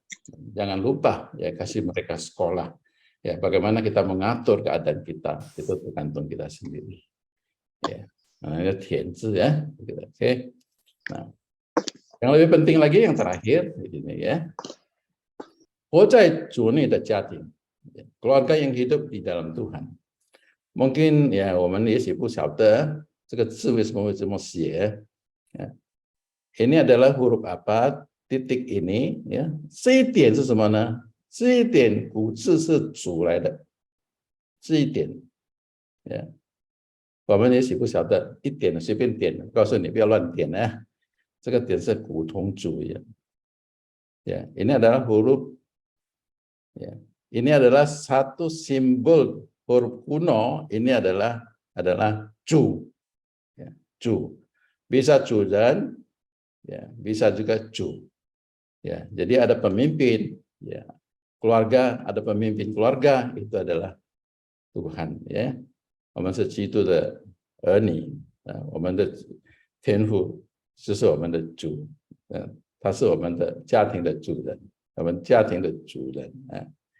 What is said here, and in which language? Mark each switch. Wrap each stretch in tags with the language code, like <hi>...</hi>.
<id>Jangan lupa ya kasih mereka sekolah. Ya, bagaimana kita mengatur keadaan kita itu tergantung kita sendiri. Ya, namanya tianzi ya. Oke. Nah, yang lebih penting lagi yang terakhir ini ya.</id> <zh>活在主内的家庭,</zh> <id>keluarga yang hidup di dalam Tuhan.</id> <zh>Mungkin ya, 我们也许不晓得这个字为什么会这么写.</zh> <id>Ya. Ini adalah huruf apa? Titik ini ya.</id> <zh>这一点是什么呢？这一点古字是主来的。这一点呀，我们也许不晓得，一点随便点，告诉你不要乱点啊。这个点是古同主ya.</zh> <id>Ya, ini adalah huruf ya. Ini adalah satu simbol huruf kuno, ini adalah ju. Ya, ju. Bisa ju dan ya, bisa juga ju. Ya, jadi ada pemimpin ya. Keluarga, ada pemimpin keluarga, itu adalah Tuhan ya.</id> <zh>我们是基督的儿女啊，我们的天父就是我们的主，他是我们的家庭的主人，我们家庭的主人啊。</zh>